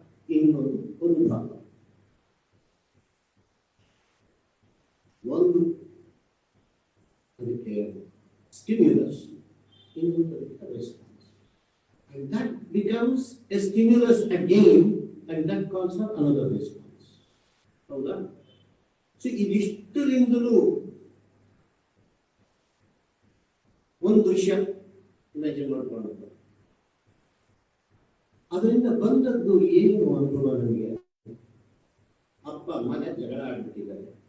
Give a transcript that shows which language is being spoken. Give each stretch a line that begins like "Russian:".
Kannada: ಇನ್ನೊಂದು ಒಂದು ಭಾಗ. ಒಂದು ಅದಕ್ಕೆ ಸ್ಟಿಮ್ಯುಲಸ್, ಇನ್ನೊಂದು ಅದಕ್ಕೆ response.
English: And that becomes a stimulus again, and that calls for another response.
Kannada: ಹೌದಾ? ಸೊ ಇದಿಷ್ಟರಿಂದಲೂ ಒಂದು ದೃಶ್ಯ ಇಮ್ಯಾಜಿನ್ ಮಾಡ್ಕೊಂಡು ಅದರಿಂದ ಬಂದದ್ದು ಏನು ಅನುಭವ ನನಗೆ? ಅಪ್ಪ ಮಗ ಜಗಳ ಆಡ್ಬಿಟ್ಟಿದ್ದಾರೆ.